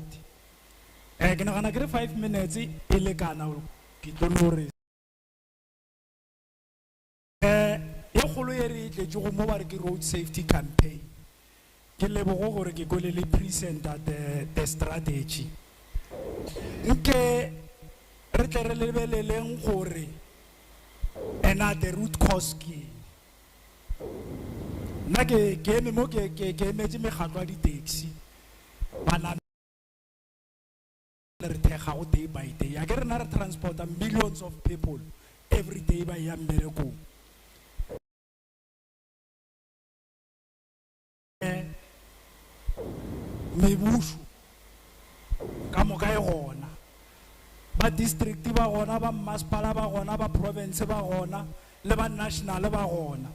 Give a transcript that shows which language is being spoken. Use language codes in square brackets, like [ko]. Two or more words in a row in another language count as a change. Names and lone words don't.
[nso] Ke nagana ke re 5 minutes e lekana ke tlo gore ye kgolo e re itletse go mo ba re ke [en] road safety campaign. [nso] Ke lebogo gore ke kole le presenta [en] the strategy. [nso] Nke re tle re lebeleleng gore [en] the root cause [nso] ke nna ke eme mo ke emetse mekgatlo ya di-taxi bana re thekga go [en] day by day. [nso] A ke rena re transporta [en] millions of people every day [nso] ba ya mmerekong. Mebušo ka moka e gona, ba district ba gona, ba masepala ba gona, ba province ba gona, le ba national ba gona.